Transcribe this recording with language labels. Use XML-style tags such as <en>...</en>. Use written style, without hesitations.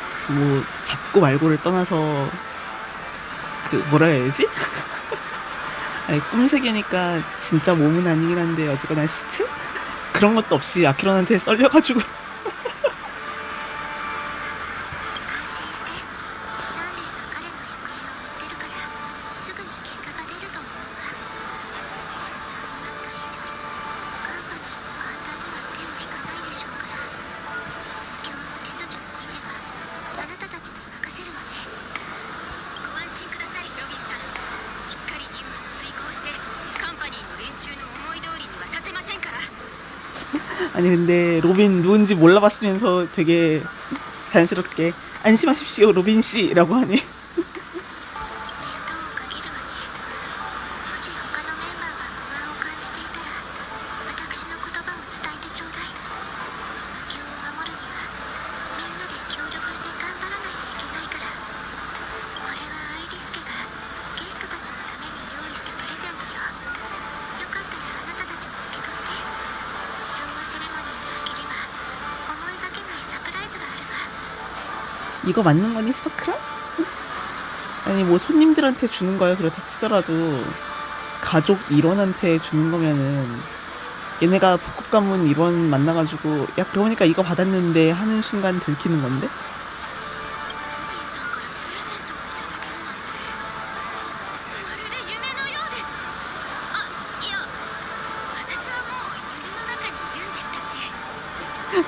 <ko>뭐 잡고 말고를 떠나서 그 뭐라 해야지? 아니 꿈세계니까 진짜 몸은 아니긴 한데 어쨌거나 시체? 그런 것도 없이 아키론한테 썰려가지고</ko> <ja>安心してサンデーが彼の行方を追ってるからすぐに結果が出ると思うわ。でもこうなった以上カンパニーも簡単には手を引かないでしょうから無教の秩序の維持はあなたたちに任せるわね。ご安心くださいロビンさん。しっかり任務を遂行してカンパニーの連中の思い通りにはさせませんから。</ja> <ko>아니 근데 로빈 누군지 몰라봤으면서 되게 자연스럽게 안심하십시오 로빈 씨라고 하네.</ko> <ja>面倒をかけるわね。もし他のメンバーが不安を感じていたら私の言葉を伝えてちょうだい。無教を守るにはみんなで協力して頑張らないといけないから。これはアイリス家がゲストたちのために用意したプレゼントよ。よかったらあなたたちも受け取って。調和セレモニーが明ければ思いがけないサプライズがあるわ。</ja> <ko>이거 맞는 거니 스파크라? 아니 뭐 손님들한테 주는 거야 그렇다 치더라도 가족 일원한테 주는 거면은 얘네가 북극 가문 일원 만나가지고 야 그러고 보니까 이거 받았는데 하는 순간 들키는 건데?</ko> <ja>ロビンさんからプレゼントをいただけるなんてまるで夢のようです。あ、いや私はもう夢の中にいるんでしたね。</ja>